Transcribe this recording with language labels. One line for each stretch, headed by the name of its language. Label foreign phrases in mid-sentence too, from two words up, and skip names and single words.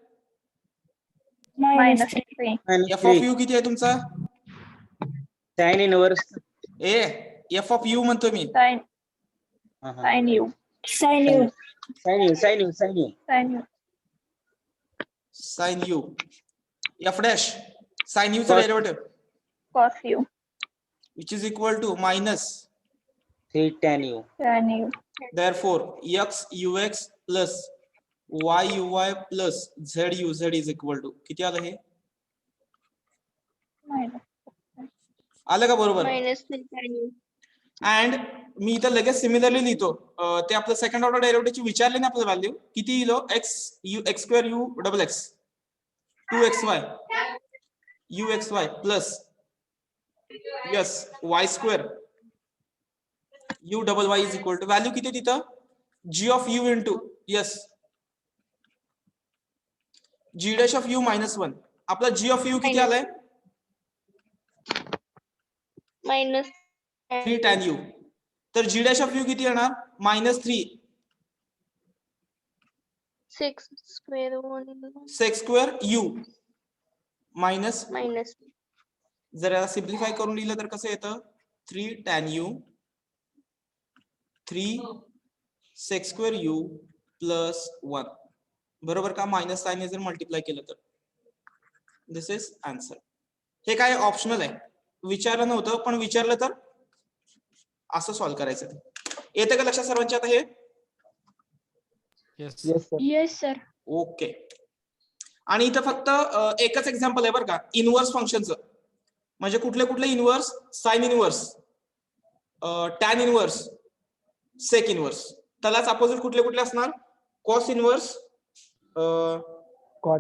English: -3. f of u
Marathi: किती आहे तुमचा?
English: sine inverse
Marathi: ए
English: f of u
Marathi: म्हणतो मी.
English: Sin U. Sin U. Sin U. Sin u. f dash sin u चा डेरिव्हेटिव्ह Cos U. which is equal to minus 3 tan u. tan u. therefore x ux plus y uy plus z uz is equal to
Marathi: किती आलं हे
English: Minus.
Marathi: आलं का बरोबर
English: minus 3 tan u.
Marathi: अँड मी इथं लगेच सिमिलरली लिहितो ते आपलं
English: second order
Marathi: डेरिव्हेटिव्हची विचारले ना आपलं व्हॅल्यू किती येईल
English: x u x square u double x 2xy uxy plus s y square u double y is equal to value
Marathi: किती तिथं
English: g of u into s g dash of u minus 1
Marathi: आपला
English: g of u
Marathi: किती आलाय
English: minus 3 tan u तर g dash of u
Marathi: किती येणार
English: -3 6 square 1 sec square u minus minus
Marathi: जर याला सिम्प्लिफाय करून लिहिलं तर कसं येतं
English: 3 tan u 3 sec square u plus 1
Marathi: बरोबर का
English: minus sine
Marathi: जर मल्टिप्लाय केलं तर
English: this is answer
Marathi: हे काय ऑप्शनल आहे विचारलं नव्हतं पण विचारलं तर असं सॉल्व्ह करायचं येते का लक्षात सर्वांच्या आता हे
English: Yes, sir. Yes, sir.
Marathi: ओके आणि इथं फक्त एकच एक्झाम्पल आहे बरं का
English: inverse function
Marathi: म्हणजे कुठले कुठले
English: inverse sine inverse tan inverse sec inverse
Marathi: त्यालाच अपोजिट कुठले कुठले असणार
English: cos inverse Cot.